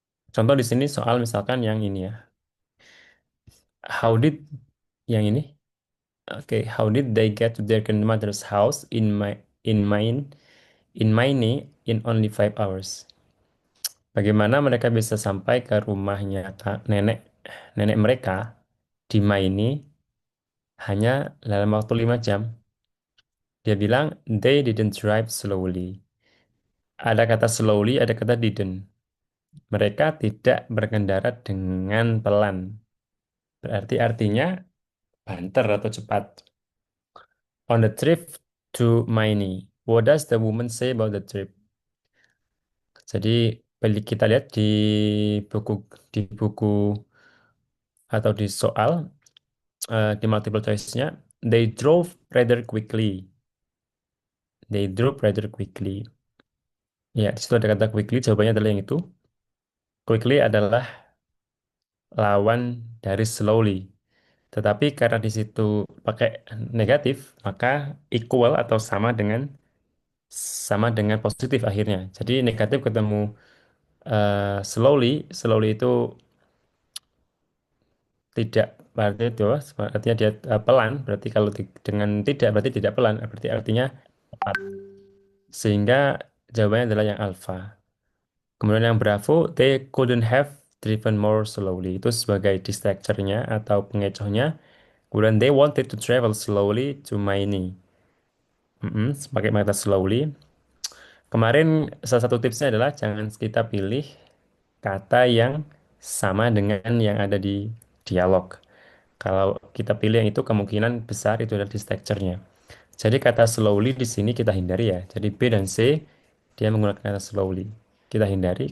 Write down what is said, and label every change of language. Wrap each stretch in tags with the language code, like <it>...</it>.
<id>Contoh di sini soal misalkan yang ini ya.</id> <en>How did</en> <id>yang ini?</id> <en>Oke, how did they get to their grandmother's house in mine in Maine in only 5 hours?</en> <id>Bagaimana mereka bisa sampai ke rumahnya nenek nenek mereka di Maine hanya dalam waktu 5 jam? Dia bilang</id> <en>they didn't drive slowly.</en> <id>Ada kata slowly, ada kata didn't. Mereka tidak berkendara dengan pelan. Berarti artinya banter atau cepat.</id> <en>On the trip to Maine, what does the woman say about the trip?</en> <id>Jadi balik kita lihat buku di buku atau di soal di multiple choice-nya,</id> <en>they drove rather quickly. They drove rather quickly.</en> <id>Ya, di situ ada kata quickly, jawabannya adalah yang itu. Quickly adalah lawan dari slowly. Tetapi karena di situ pakai negatif, maka equal atau sama dengan positif akhirnya. Jadi negatif ketemu slowly, slowly itu tidak berarti itu artinya dia pelan. Berarti kalau dengan tidak berarti tidak pelan, berarti artinya cepat. Sehingga jawabannya adalah yang alfa. Kemudian yang Bravo,</id> <en>they couldn't have driven more slowly.</en> <id>Itu sebagai distractor-nya atau pengecohnya.</id> <en>Kemudian they wanted to travel slowly to Maine.</en> <id>Pakai kata slowly. Kemarin salah satu tipsnya adalah jangan kita pilih kata yang sama dengan yang ada di dialog. Kalau kita pilih yang itu kemungkinan besar itu adalah distractor-nya. Jadi kata slowly di sini kita hindari ya. Jadi B dan C dia menggunakan kata slowly. Kita hindari.</id>